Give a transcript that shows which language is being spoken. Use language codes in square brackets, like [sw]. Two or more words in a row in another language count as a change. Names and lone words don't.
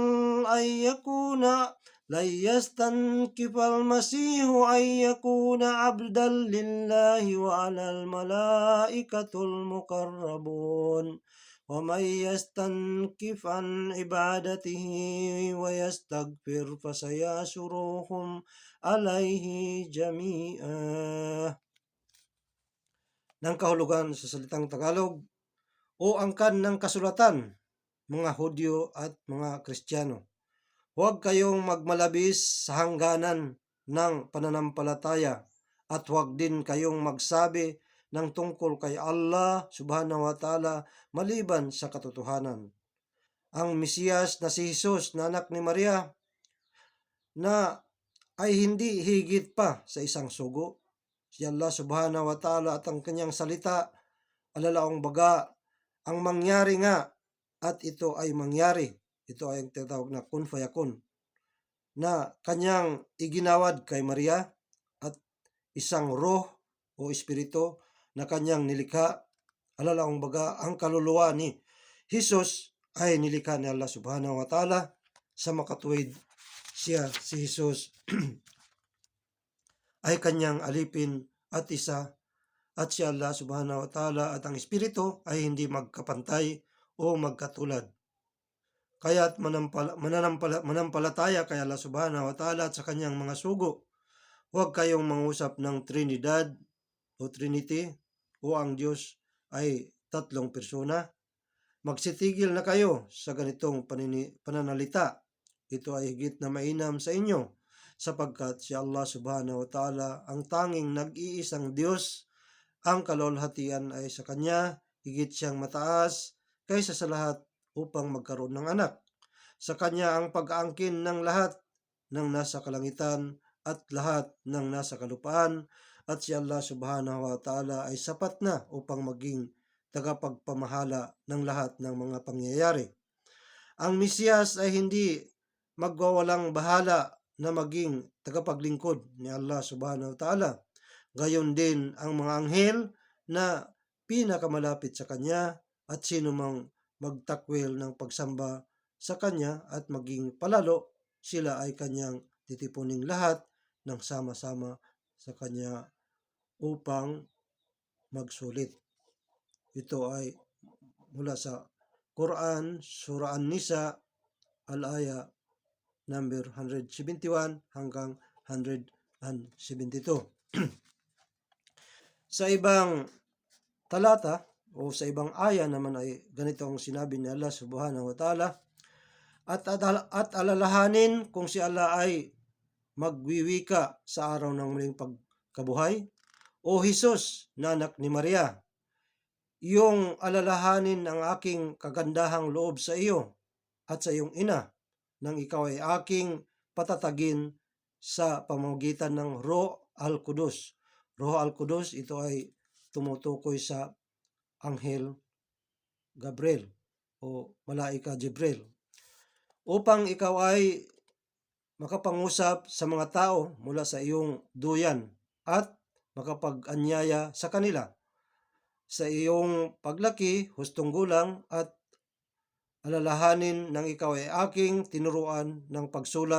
[ar] المسيح أن يكون عبدا لله وعلى الملائكة المقربون ومن يستنكف عن عبادته ويستغفر فسيحشرهم عليه جميعا. [tl] Nang kahulugan sa salitang Tagalog o angkan ng kasulatan, mga Hudyo at mga Kristiyano. Huwag kayong magmalabis sa hangganan ng pananampalataya at huwag din kayong magsabi ng tungkol kay Allah [ar] سبحانه وتعالى [tl] maliban sa katotohanan. Ang Mesiyas na si Jesus na anak ni Maria na ay hindi higit pa sa isang sugo. Si Allah [ar] سبحانه وتعالى [tl] at ang kanyang salita, alalaong baga, ang mangyari nga at ito ay mangyari. Ito ay ang tinatawag na [ar] كن فيكون [tl] na kanyang iginawad kay Maria at isang roh o espiritu na kanyang nilikha. Alalaong baga, ang kaluluwa ni Jesus ay nilikha ni Allah [ar] سبحانه وتعالى [tl] sa makatuwid siya, si Jesus, ay kanyang alipin at isa at si Allah [ar] سبحانه وتعالى [tl] at ang espiritu ay hindi magkapantay o magkatulad. Kaya't manampalataya kay Allah [ar] سبحانه وتعالى [tl] at sa kanyang mga sugo. Huwag kayong mangusap ng Trinidad o Trinity o ang Diyos ay tatlong persona. Magsitigil na kayo sa ganitong pananalita. Ito ay higit na mainam sa inyo sapagkat si Allah [ar] سبحانه وتعالى [tl] ang tanging nag-iisang Diyos. Ang kalwalhatian ay sa Kanya, higit siyang mataas kaysa sa lahat upang magkaroon ng anak. Sa Kanya ang pag-aangkin ng lahat ng nasa kalangitan at lahat ng nasa kalupaan at si Allah [ar] سبحانه وتعالى [tl] ay sapat na upang maging tagapagpamahala ng lahat ng mga pangyayari. Ang Mesiyas ay hindi magwawalang bahala na maging tagapaglingkod ni Allah [ar] سبحانه وتعالى. [tl] Gayon din ang mga anghel na pinakamalapit sa Kanya at sino mang magtakwil ng pagsamba sa Kanya at maging palalo, sila ay Kanyang titipuning lahat ng sama-sama sa Kanya upang magsulit. Ito ay mula sa Quran, Surah An-Nisa, al-aya number 171 hanggang 172. Sa ibang talata o sa ibang aya naman ay ganito ang sinabi ni Allah [ar] سبحانه وتعالى, [tl] at alalahanin kung si Allah ay magwiwika sa araw ng muling pagkabuhay, o Hesus na anak ni Maria, iyong alalahanin ang aking kagandahang loob sa iyo at sa iyong ina, nang ikaw ay aking patatagin sa pamamagitan ng [ar] روح القدس. روح القدس, [tl] ito ay tumutukoy sa Anghel Gabriel o [ar] ملائكة جبريل, [tl] upang ikaw ay makapangusap sa mga tao mula sa iyong duyan at makapag-anyaya sa kanila sa iyong paglaki, hustong gulang, at alalahanin nang ikaw ay aking tinuruan ng pagsulat